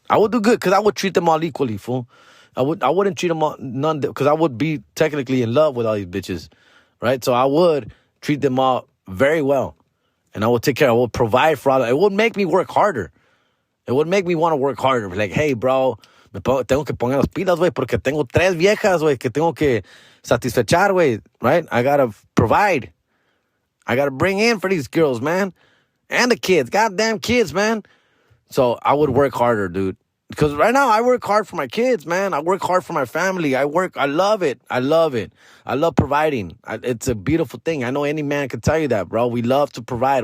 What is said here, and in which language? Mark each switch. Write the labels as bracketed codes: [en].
[en] I would do good because I would treat them all equally, fool. I wouldn't treat them all none because I would be technically in love with all these bitches, right? So I would treat them all very well, and I would take care. I would provide for all them. It would make me work harder. It would make me want to work harder. Like, hey, bro, [es] tengo que poner las pilas, güey, porque tengo 3 viejas, güey, que tengo que satisfechar, güey, [en] right? I gotta provide. I gotta bring in for these girls, man, and the kids, goddamn kids, man. So I would work harder, dude. Because right now I work hard for my kids, man. I work hard for my family. I love it. I love it. I love providing. It's a beautiful thing. I know any man can tell you that, bro. We love to provide.